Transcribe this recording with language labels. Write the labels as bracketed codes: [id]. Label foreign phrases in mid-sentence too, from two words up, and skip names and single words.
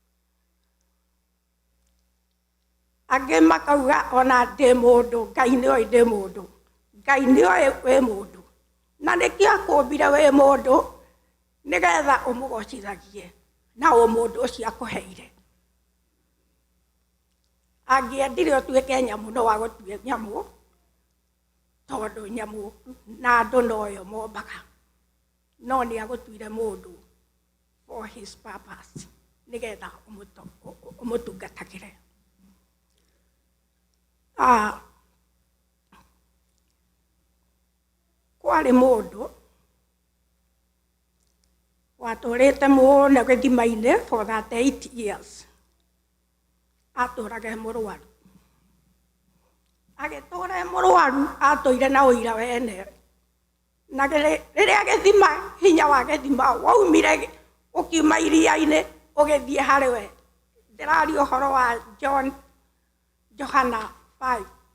[ki] angĩ makauga ona ndĩ mũndũ Ngai nĩoĩ ndĩ mũndũ Ngai nĩoĩ wĩ mũndũ na nĩkĩo akũmbire wĩ mũndũ nĩgetha ũmũgocithagie na mũndũ ũcio akũheire angĩendire ũtuĩke nyamũ no wagũtuĩka nyamũ tondũ nyamũ na andũ noyo mombaga no nĩ agũtuire mũndũ [en] for his purpose [ki] nĩgetha ũmũtungatagĩre kwarĩ mũndũ watũrĩte mũno gĩthima-inĩ [en] for 38 years [ki] atũrage mũrwaru agĩtũra mũrwaru atũire na ũira wene na rĩrĩa gĩthima hinya wa gĩthima waumire ũkiuma iria-inĩ ũgĩthiĩ harĩ we ndĩraria ũhoro wa Johana 5